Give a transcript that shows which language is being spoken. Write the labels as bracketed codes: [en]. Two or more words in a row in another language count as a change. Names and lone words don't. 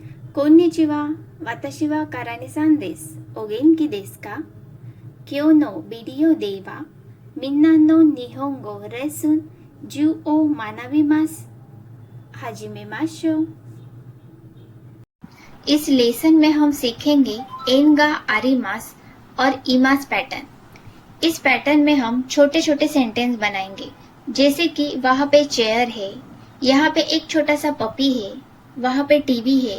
[ja] こんにちは。私はカラネさんです。お元気ですか？今日のビデオではみんなの日本語レッスン10を学びます。始めましょう。 [hi] इस लेसन में हम सीखेंगे [ja] にがあります [hi] और इमास पैटर्न। इस पैटर्न में हम छोटे छोटे सेंटेंस बनाएंगे, जैसे कि वहाँ पे चेयर है, यहाँ पे एक छोटा सा पपी है, वहाँ पे टीवी है।